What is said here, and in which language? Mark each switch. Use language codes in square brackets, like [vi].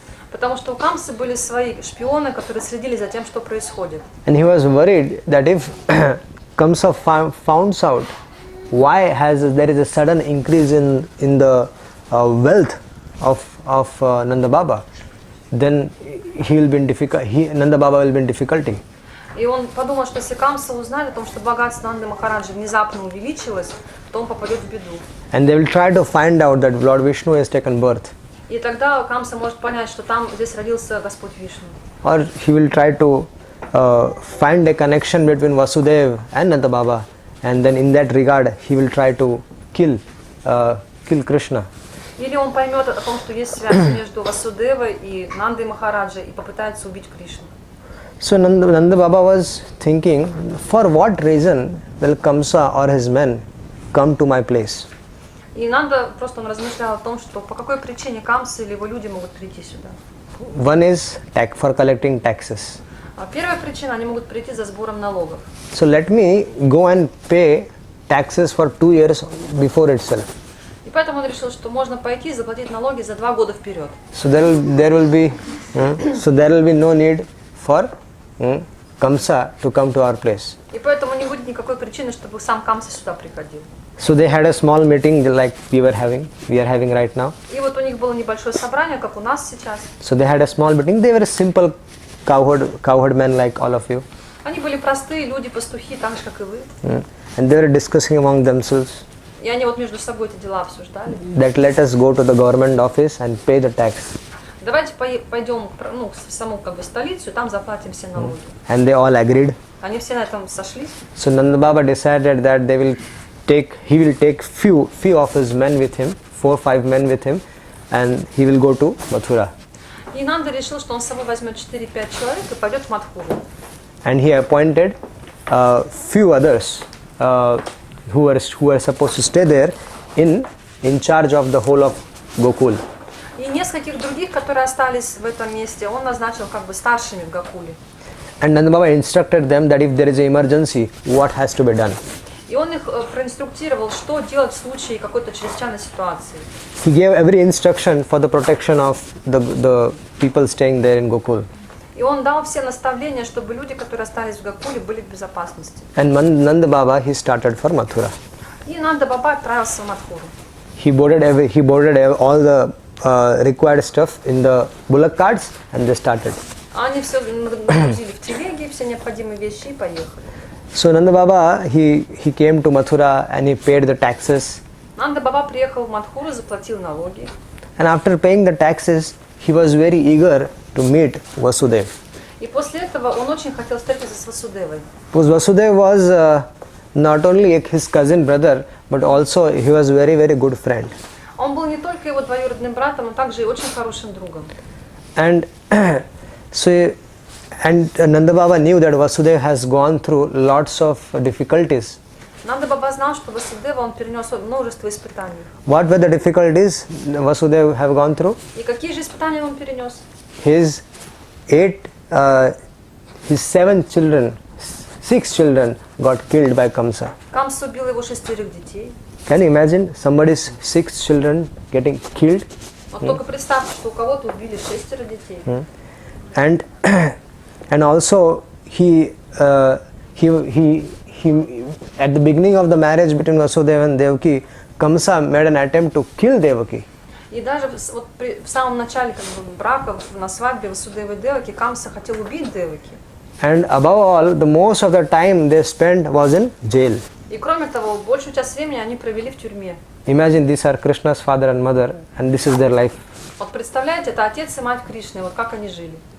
[ru] Потому что у Камсы были свои шпионы, которые следили за тем, что происходит. [en] And he was worried that if Kamsa finds out why there is a sudden increase in the wealth of Nanda Baba, then Nanda Baba will be in difficulty. [ru] И он подумал, что если Камса узнает о том, что богатство Нанды Махараджа внезапно увеличилось, то он попадет в беду. [en] And they will try to find out that Lord Vishnu has taken birth. [ru] И тогда Камса может понять, что там здесь родился Господь Вишну. [en] Or he will try to find a connection between Vasudeva and Nanda Baba, and then in that regard he will try to kill Krishna. [ru] Или он поймет о том, что есть связь между Васудевой и Нандой Махараджей и попытается убить Кришну. [en] So Nanda Baba was thinking, for what reason will Kamsa or his men come to my place? [ru] И Нанда просто он размышлял о том, что по какой причине Камса или его люди могут прийти сюда. [en] One is for collecting taxes. [ru] Первая причина, они могут прийти за сбором налогов. [en] So let me go and pay taxes for 2 years before itself. [ru] И поэтому он решил, что можно пойти и заплатить налоги за 2 года вперед. [en] So there will be no need for Kamsa to come to our place. [ru] И поэтому не будет никакой причины, чтобы сам Камса сюда приходил. [en] So they had a small meeting like we are having right now. [ru] И вот у них было небольшое собрание, как у нас сейчас. [en] So they had a small meeting. They were a simple cowherd men like all of you. [ru] Они были простые люди, пастухи, так же, как и вы. [en] And they were discussing among themselves [ru] И они вот между собой эти дела обсуждали. [en] that let us go to the government office and pay the tax. [ru] Давайте пойдем в саму столицу, и там заплатим все налоги. [en] And they all agreed. [ru] Они все на этом сошлись. [en] So Nanda Baba decided that he will take few of his men with him, 4-5 men with him, and he will go to Mathura. [ru] И Нанда решил, что он с собой возьмет 4-5 человек и пойдет в Мадхуру. [en] And he appointed few others who were supposed to stay there in charge of the whole of Gokul. [ru] И нескольких других, которые остались в этом месте, он назначил как бы старшими в Гокуле. [en] And Nanda Baba instructed them that if there is an emergency, what has to be done. [ru] И он их проинструктировал, что делать в случае какой-то чрезвычайной ситуации. [en] He gave every instruction for the protection of the people staying there in Gokul. [ru] И он дал все наставления, чтобы люди, которые остались в Гокуле, были в безопасности. [en] And Nanda Baba, he started for Mathura. [ru] И Нанда Баба отправился в Мадхуру. [en] he boarded all the required stuff in the bullock carts and they started. [ru] Они все нагрузили в телеги, все необходимые вещи и поехали. [en] So Nanda Baba, he came to Mathura and he paid the taxes. [ru] Нанда Баба приехал в Мадхуру, заплатил налоги. [en] And after paying the taxes, he was very eager to meet Vasudeva. [ru] И после этого он очень хотел встретиться с Васудевой. [en] Because Vasudeva was not only his cousin brother, but also he was very, very good friend. [ru] Он был не только его двоюродным братом, но также и очень хорошим другом. [en] And Nanda Baba knew that Vasudeva has gone through lots of difficulties. [ru] Нанда Баба знал, что Васудева он перенес множество испытаний. [en] What were the difficulties Vasudeva have gone through? [ru] И какие же испытания он перенес? [en] His 6 children got killed by Kamsa. [ru] Камса убил его 6 детей. [en] Can you imagine somebody's 6 children getting killed? [ru] Вот только представьте, что у кого-то убили 6 детей. [en] And also he at the beginning of the marriage between Vasudeva and Devaki, Kamsa made an attempt to kill Devaki. [ru] И даже вот в самом начале брака, на свадьбе Васудевы и Деваки, Камса хотел убить Деваки. [en] And above all, the most of the time they spent was in jail. [ru] И кроме того, большую часть времени они провели в тюрьме. [en] Imagine these are Krishna's father and mother, and this is their life. [ru] Вот представляете, это отец и мать Кришны, вот как они жили.